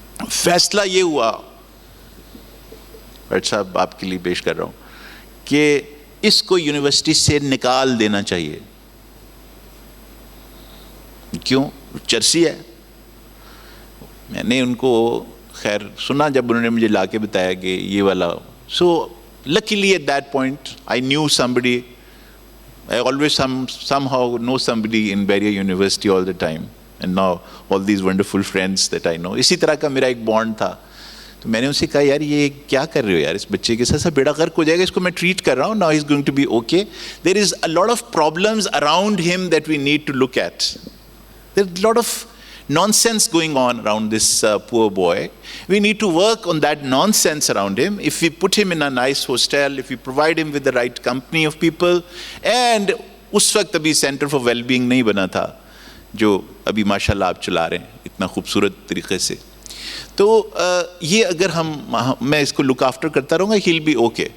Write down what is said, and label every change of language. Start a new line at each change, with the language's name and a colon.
Urdu: فیصلہ یہ ہوا, ڈاکٹر صاحب آپ کے لیے پیش کر رہا ہوں, کہ اس کو یونیورسٹی سے نکال دینا چاہیے. کیوں؟ چرسی ہے. میں نے ان کو خیر سنا جب انہوں نے مجھے لا کے بتایا کہ یہ والا.
English: So luckily at that point I knew somebody. I always somehow know somebody in Beria University all the time, and now all these wonderful friends that I know.
Urdu: اسی طرح کا میرا ایک بانڈ تھا. تو میں نے ان سے کہا یار یہ کیا کر رہے ہو یار, اس بچے کے ساتھ بیڑا غرق ہو جائے گا, اس کو میں ٹریٹ کر رہا ہوں.
English: Now he's going to be okay. There is a lot of problems around him that we need to look at. There's a lot of nonsense going on around this poor boy. We need to work on that nonsense around him. If we put him in a nice hostel, if we provide him with the right company of people, and
Urdu: اس وقت ابھی centre for well being نہیں بنا تھا جو ابھی ماشاءاللہ آپ چلا رہے ہیں اتنا خوبصورت طریقے سے. تو یہ اگر میں اس کو لک آفٹر کرتا رہوں گا,
English: he'll be okay.